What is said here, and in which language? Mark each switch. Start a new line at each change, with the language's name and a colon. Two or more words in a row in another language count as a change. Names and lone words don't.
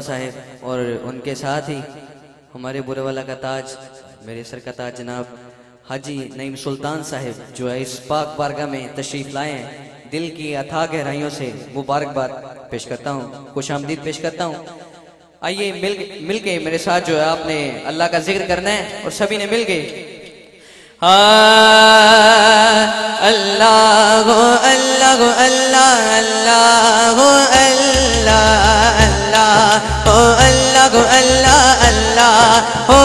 Urdu: صاحب اور ان کے ساتھ ہی ہمارے بورے والا کا تاج، میرے سر کا تاج جناب حاجی نعیم سلطان صاحب جو ہے اس پاک بارگاہ میں تشریف لائے ہیں. دل کی اتھاہ گہرائیوں سے مبارکباد پیش کرتا ہوں، خوش آمدید پیش کرتا ہوں. آئیے مل کے میرے ساتھ جو ہے آپ نے اللہ کا ذکر کرنا ہے اور سبھی نے مل کے اللہ گو اللہ گو اللہ اللہ گو اللہ اللہ گو اللہ گو اللہ اللہ